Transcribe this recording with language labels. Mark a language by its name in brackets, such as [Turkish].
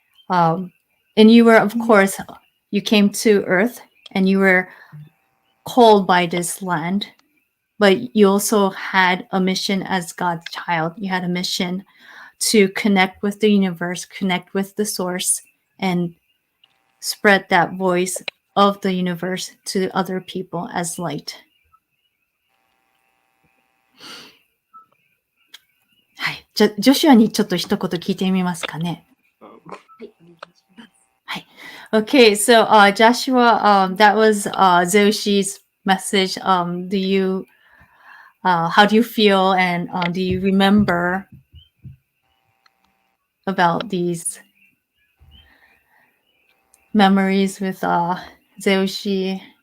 [English] And you were, of course, you came to Earth, and you were called by this land, but you also had a mission as God's child. You had a mission to connect with the universe, connect with the source, and spread that voice of the universe to other people as light. [Japanese] はい。ジョシュアにちょっと一言聞いてみますかね。はい、お願いします。はい。 [English] Okay, so Joshua, that was Zeushi's message. How do you feel and do you remember about these memories with Zeushi?